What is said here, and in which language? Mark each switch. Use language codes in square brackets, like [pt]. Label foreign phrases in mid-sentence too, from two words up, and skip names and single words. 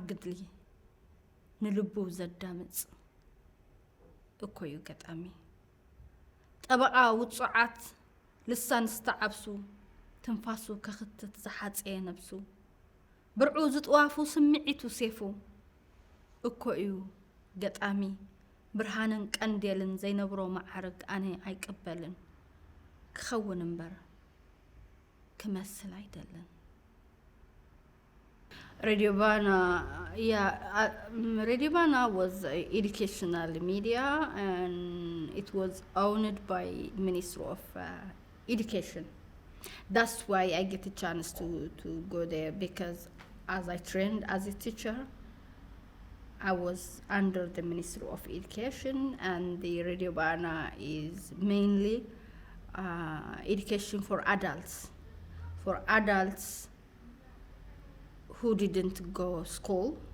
[ti] ግድሊ ንልቡ ዘዳምጽ እኮዩ ገጣሚ ጠበቓ ውጽዓት ልሳን ዝተዓብሱ ትንፋሱ ከኽትት ዝሓፀየ ነብሱ ብርዑ ዝጥዋፉ ስምዒቱ ሴፉ እኮዩ ገጣሚ ብርሃንን ቀንዴልን ዘይነብሮ ማዕርግ ኣነ ኣይቅበልን ክኸውን እምበር كمثل አይደለም. [en] Radio Bana, Radio Bana was educational media, and it was owned by Ministry of Education. That's why I get a chance to go there, because as I trained as a teacher, I was under the Ministry of Education, and the Radio Bana is mainly education for adults who didn't go school.